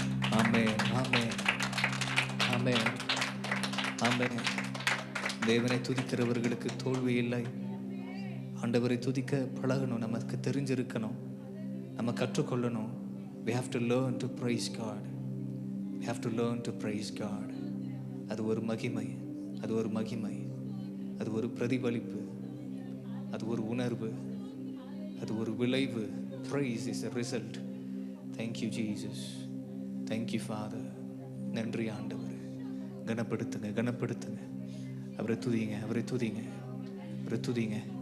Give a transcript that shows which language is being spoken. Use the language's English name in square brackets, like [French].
[Tamil] ஆமென் ஆமென் ஆமென் ஆமென். தேவனை துதிக்கிறவர்களுக்கு தோல்வி இல்லை. ஆண்டவரை துதிக்க பழகணும், நமக்கு தெரிஞ்சிருக்கணும், நம்ம கற்றுக்கொள்ளணும். [English] We have to learn to praise God. We have to learn to praise God. [Tamil] அது ஒரு மகிமை, அது ஒரு மகிமை, அது ஒரு பிரதிபலிப்பு, அது ஒரு உணர்வு, அது ஒரு விளைவு. [English] Praise is a result. Thank you Jesus. Thank you Father. [Tamil] நன்றி ஆண்டவரே. கனப்படுத்துங்க கனப்படுத்துங்க. அவரை துதிங்க அவரை துதிங்க அவரை துதிங்க.